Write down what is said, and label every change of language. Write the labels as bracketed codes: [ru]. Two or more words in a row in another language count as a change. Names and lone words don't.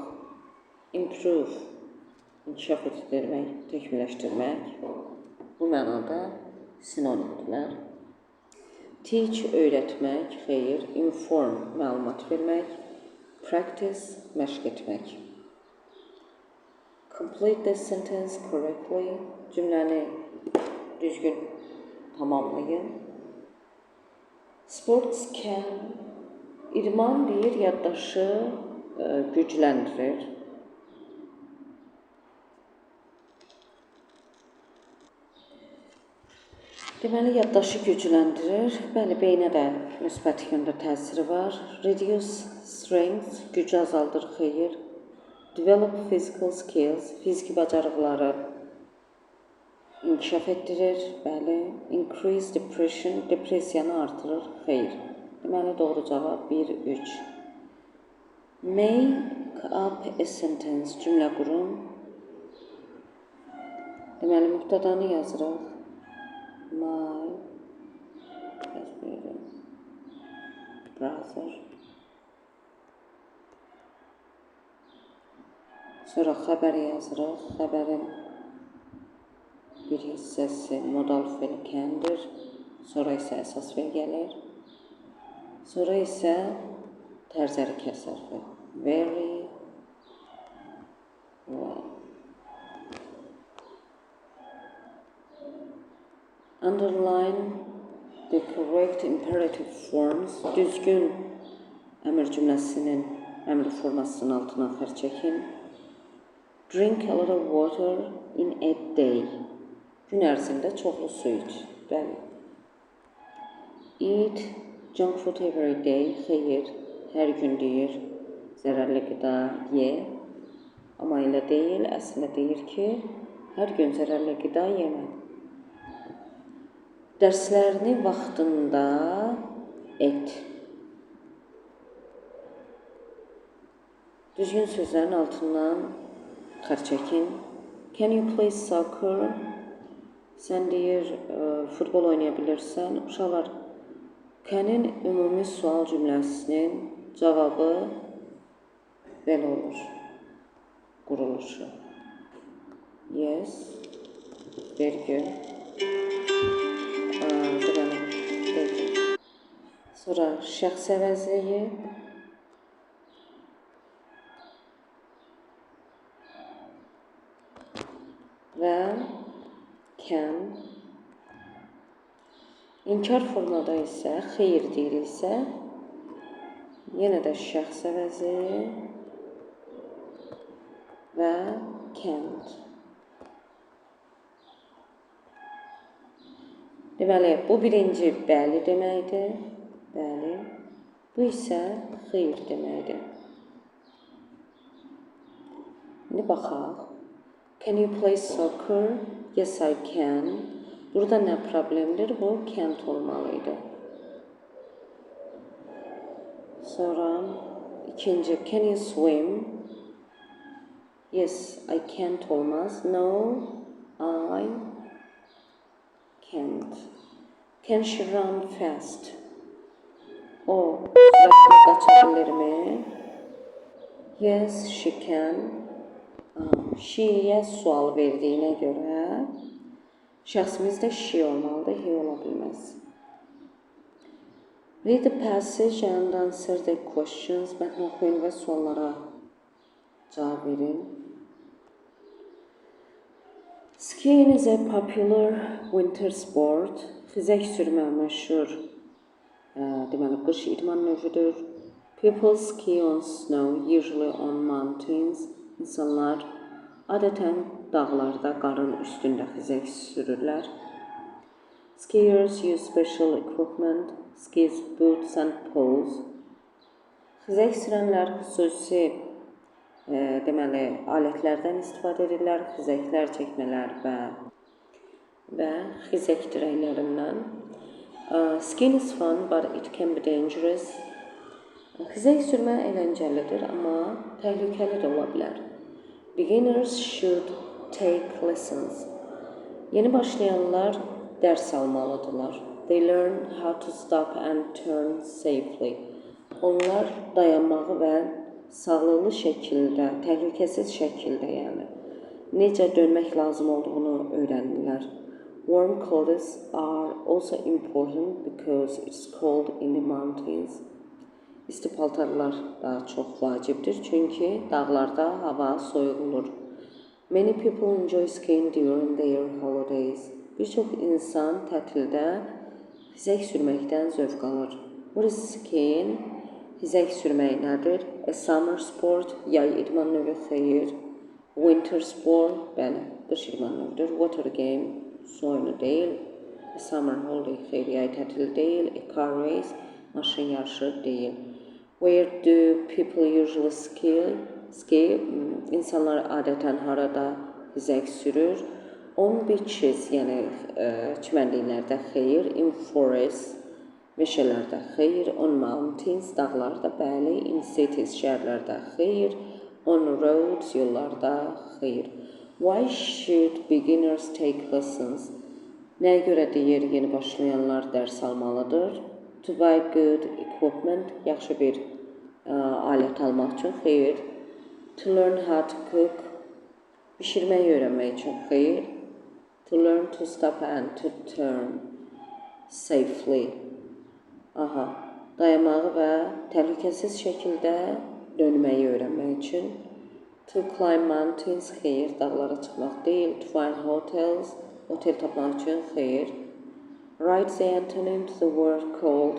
[az] Improve, inkişaf etdirmək, təkmilləşdirmək. Bu mənada sinonimdirlər. Teach, öyrətmək, xeyr. Inform, məlumat vermək. Practice, məşq etmək. [en] Complete the sentence correctly. [az] Cümləni düzgün tamamlayın. [en] Sports can, [az] idman deyir, yaddaşı gücləndirir. Deməli, yaddaşı gücləndirir. Bəli, beynə də müsbət yöndə təsiri var. [en] Reduce strength, [az] gücü azaldır, xeyir. [en] Develop physical skills, [az] fiziki bacarıqları inkişaf etdirir. Bəli. [en] Increase depression, [az] depressiyanı artırır, xeyir. Deməli, doğru cavab 1-3. [en] Make up a sentence, [az] cümlə qurun. Deməli, mübtədanı yazırıq. [en] My brother. [az] Sonra xəbəri yazırıq. Xəbərin bir hissəsi modal fe'l can'dir. Sonra isə əsas fe'l gəlir. Sonra isə tərz hərəkət sərfi. [en] Very well. Underline the correct imperative forms. [az] Düzgün əmr cümləsinin əmr formasının altına xətt çəkin. [en] Drink a lot of water in a day. [az] Gün ərzində çoxlu su iç. Bəli. [en] Eat junk food every day. [az] Xeyr, hər gün deyir. Zərərli qida ye. Amma elə deyil. Əslində deyir ki, hər gün zərərli qida yemə. Dərslərini vaxtında et. Düzgün sözlərin altından xətt çəkin. [en] Can you play soccer? [az] Sən deyir, futbol oynaya bilirsən. Uşaqlar, can-in ümumi sual cümləsinin cavabı belə olur. Quruluşu. [en] Yes. Very good. [az] Sonra şəxs əvəzliyi və can. İnkar formada isə xeyr deyiriksə, yenə də şəxs əvəzliyi və can't. Deməli, bu birinci bəli deməkdir. Bəli. Bu isə xeyr deməkdir. İndi baxaq. [en] Can you play soccer? Yes, I can. [az] Burada nə problemdir? Bu can't olmalıydı. Sonra ikinci, [en] can you swim? Yes, I can't olmaz. No, I can't. Can she run fast? [az] O süratli qaçabilirmi? [en] Yes, she can. [az] She'yə sual verdiyinə görə şəxsimiz də she olmalıdır, he ola bilməz. [en] Read the passage and answer the questions. [az] Mətn oxuyun və suallara cavab verin. [en] Skiing is a popular winter sport. [az] Xizək sürmə məşhur deməli qış idman növüdür. [en] People ski on snow, usually on mountains. [az] İnsanlar adətən dağlarda, qarın üstündə xizək sürürlər. [en] Skiers use special equipment, skis, boots and poles. [az] Xizək sürənlər xüsusi deməli alətlərdən istifadə edirlər, xizəklər çəkmələr və xizək dirəklərindən. [en] Skiing is fun, but it can be dangerous. [az] Xizək sürmə əyləncəlidir, amma təhlükəli də ola bilər. [en] Beginners should take lessons. [az] Yeni başlayanlar dərs almalıdırlar. [en] They learn how to stop and turn safely. [az] Onlar dayanmağı və sağlıqlı şəkildə, təhlükəsiz şəkildə necə dönmək lazım olduğunu öyrənirlər. [en] Warm clothes are also important because it's cold in the mountains. [az] İsti paltarlar da çox vacibdir, çünki dağlarda hava soyuq olur. [en] Many people enjoy skiing during their holidays. [az] Bir çox insan tətildə xizək sürməkdən zövq alır. [en] What is skiing? [az] Xizək sürmək nədir? [en] A summer sport, [az] yay idman növü, xeyir. [en] Winter sport, [az] bəli, qış idman növüdür. [en] Water game, [az] su oyunu deyil. [en] A summer holiday, [az] xeyir, yay tətili deyil. [en] A car race, [az] maşın yarışı deyil. [en] Where do people usually ski? [az] İnsanlar adətən harada xizək sürür? [en] On beaches, [az] yəni çimənliklərdə xeyir. [en] In forest, [az] meşələrdə xeyir. [en] On mountains, [az] dağlarda, bəli. [en] In cities, [az] şəhərlərdə xeyir. [en] On roads, [az] yollarda xeyir. [en] Why should beginners take lessons? [az] Nəyə görə deyir yeni başlayanlar dərs almalıdır? [en] To buy good equipment, [az] yaxşı bir alət almaq üçün xeyir. [en] To learn how to cook, [az] bişirməyi öyrənmək üçün xeyir. [en] To learn to stop and to turn safely. [az] Dayanmağı və təhlükəsiz şəkildə dönməyi öyrənmək üçün. [en] To climb mountains, [az] xeyir, dağlara çıxmaq deyil. [en] To find hotels, [az] otel tapmaq üçün xeyir. [en] Write the antonym to the word cold.